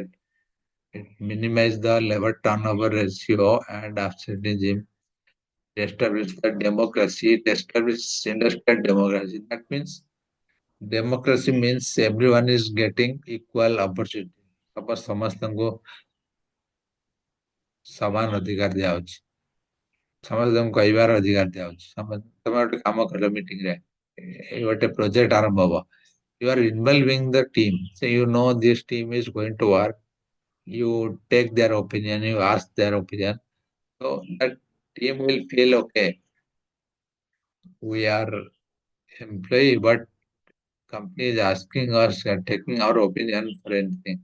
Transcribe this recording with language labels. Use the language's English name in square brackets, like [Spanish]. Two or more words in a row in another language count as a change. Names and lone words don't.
[English] It minimize the labor turnover ratio and absenteeism. Establish the democracy. It establish industrial democracy. That means democracy means everyone is getting equal opportunity. [Odia] Suppose ସମସ୍ତଙ୍କୁ ସମାନ ଅଧିକାର ଦିଆଯାଉଛି ସମସ୍ତଙ୍କୁ କହିବାର ଅଧିକାର ଦିଆଯାଉଛି ତମେ ଗୋଟେ କାମ କଲ ମିଟିଂରେ ଗୋଟେ ପ୍ରୋଜେକ୍ଟ ଆରମ୍ଭ ହବ [English] you are involving the team so you know this team is going to work you take their opinion you ask their opinion so that team will feel okay we are employee, but company is asking us, taking our opinion for anything.